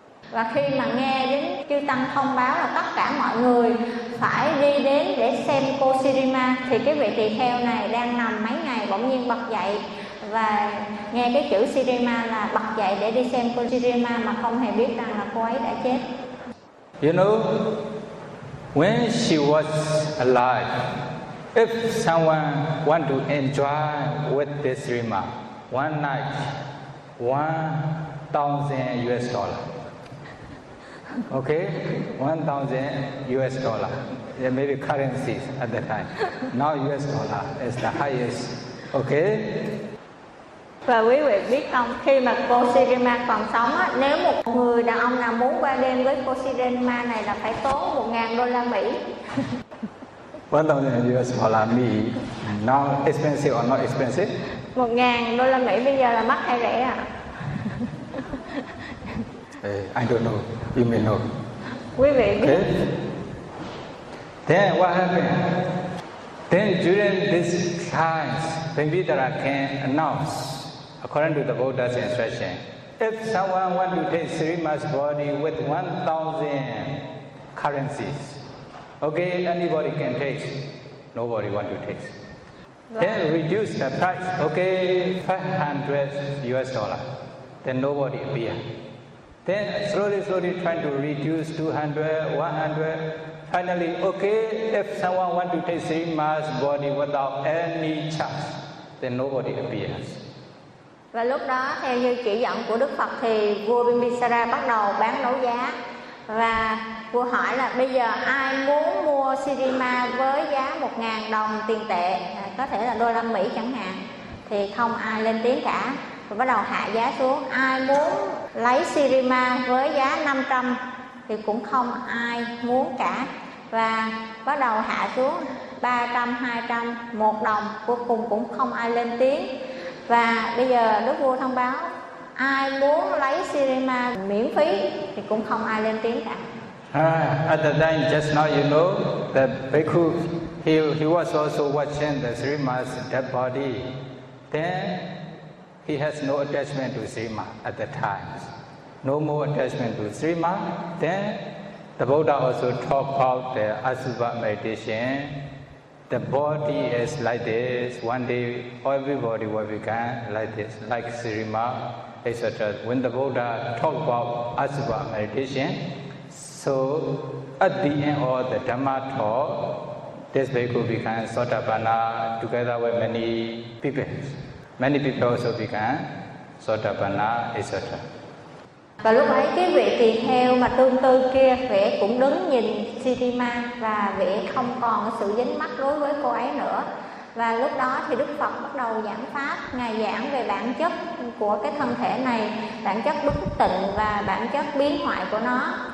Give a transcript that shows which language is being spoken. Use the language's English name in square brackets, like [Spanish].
[Vietnamese] Và khi mà nghe đến chư tăng thông báo là tất cả mọi người phải đi đến để xem cô Sri Ma, thì cái vị tỳ kheo này đang nằm mấy ngày bỗng nhiên bật dậy và nghe cái chữ Sri Ma là bật dậy để đi xem cô Sri Ma mà không hề biết rằng là cô ấy đã chết. [English] You know, when she was alive, if someone want to enjoy with this Sri Ma, one night, $1,000. Okay, $1,000, yeah, maybe currencies at the time. Now US dollar is the highest. Okay. [Vietnamese] Và quý vị biết không, khi mà cô Sri Ma còn sống á, nếu một người đàn ông nào muốn qua đêm với cô Sri Ma này là phải tốn $1,000. $1,000 me. [English] Now expensive or not expensive? [Vietnamese] $1,000 bây giờ là mắc hay rẻ à? [English] I don't know. You may know. [Vietnamese] Quý vị biết. [English] Okay. Then what happened? Then during this time, Bhimbidara can announce, according to the Buddha's instruction, if someone want to take Sri Ma's body with 1,000 currencies, okay, anybody can take. Nobody want to take. Then reduce the price, okay, $500. Then nobody appear. Then slowly trying to reduce 200, 100. Finally, okay, if someone want to take Sri Ma's body without any charge, then nobody appears. [Vietnamese] Và lúc đó, theo như chỉ dẫn của Đức Phật, thì vua Bimbisara bắt đầu bán đấu giá. Và vua hỏi là bây giờ ai muốn mua Sri Ma với giá 1.000 đồng tiền tệ, có thể là đô la Mỹ chẳng hạn, thì không ai lên tiếng cả. Và bắt đầu hạ giá xuống, ai muốn lấy Sri Ma với giá 500 thì cũng không ai muốn cả. Và bắt đầu hạ xuống 300, 200, 1 đồng, cuối cùng cũng không ai lên tiếng. Và bây giờ Đức Vua thông báo, ai muốn lấy Sri Ma miễn phí thì cũng không ai lên tiếng cả. [English] At the time, just now you know that Bhikkhu, he was also watching the Sri Ma's dead body. Then he has no attachment to Sri Ma at the time. No more attachment to Sri Ma. Then the Buddha also talked about the Asubha meditation. The body is like this. One day everybody will become like this, like Sri Ma, etc. When the Buddha talked about Asubha meditation, so at the end of the Dhamma talk, this bhikkhu became Sotapanna together with many people. Many people also become Sotapanna, etc. [Vietnamese] Và lúc ấy cái vị tỳ kheo mà tương tư kia vẻ cũng đứng nhìn Sri Ma và vẻ không còn sự dính mắc đối với cô ấy nữa. Và lúc đó thì Đức Phật bắt đầu giảng pháp, ngài giảng về bản chất của cái thân thể này, bản chất bất tịnh và bản chất biến hoại của nó.